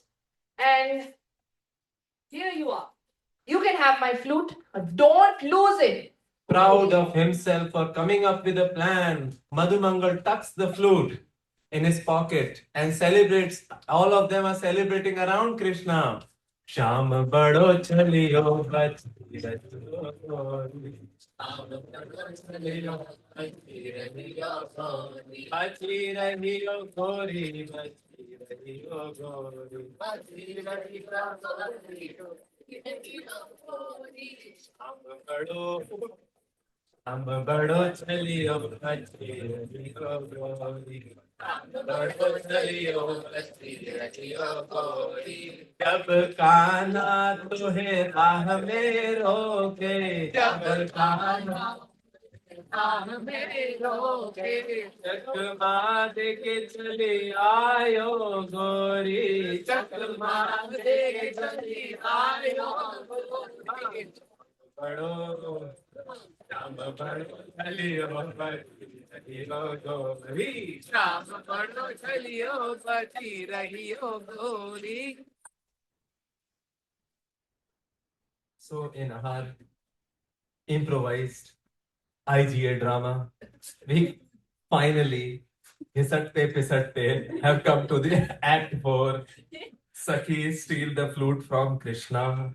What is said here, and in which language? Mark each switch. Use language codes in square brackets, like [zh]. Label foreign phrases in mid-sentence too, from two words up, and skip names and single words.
[en] And here you are. You can have my flute, but don't lose it. Proud of himself for coming up with a plan, Madhumangal tucks the flute in his pocket and celebrates. All of them are celebrating around Krishna. [bra] श्याम बड़ो चलियो बची रहियो गोरी, बची रहियो गोरी. श्याम बड़ो चलियो बची रहियो गोरी. जब काना तुहे राह में रोके, जब काना राह में रोके, चकमा दे के चली आयो गोरी, चकमा दे के चली आयो गोरी। बड़ो श्याम बड़ो चलियो रहियो गोरी, श्याम बड़ो चलियो बची रहियो गोरी. [en] So in our improvised IGA drama, we finally Hisatte Pisatte have come to the Act 4. Sakhi steal the flute from Krishna.